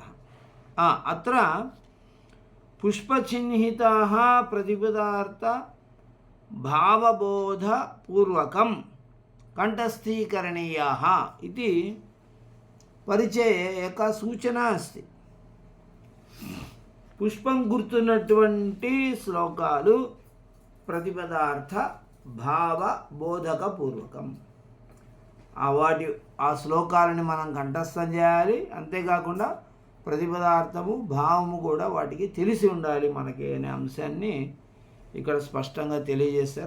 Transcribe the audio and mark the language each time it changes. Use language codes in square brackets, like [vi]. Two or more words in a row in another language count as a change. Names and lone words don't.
[sa] अत्र पुष्पचिह्निताः प्रतिपदार्थ भावबोधपूर्वकं कंठस्थीकरणीयाः इति परिचये एका सूचना अस्ति। [te] పుష్పం గుర్తున్నటువంటి శ్లోకాలు ప్రతిపదార్థ భావబోధకపూర్వకం। ఆ శ్లోకాలని మనం కంఠస్థం చేయాలి, అంతేకాకుండా ప్రతిపదార్థము భావము కూడా వాటికి తెలిసి ఉండాలి మనకి అనే అంశాన్ని ఇక్కడ స్పష్టంగా తెలియజేశారు।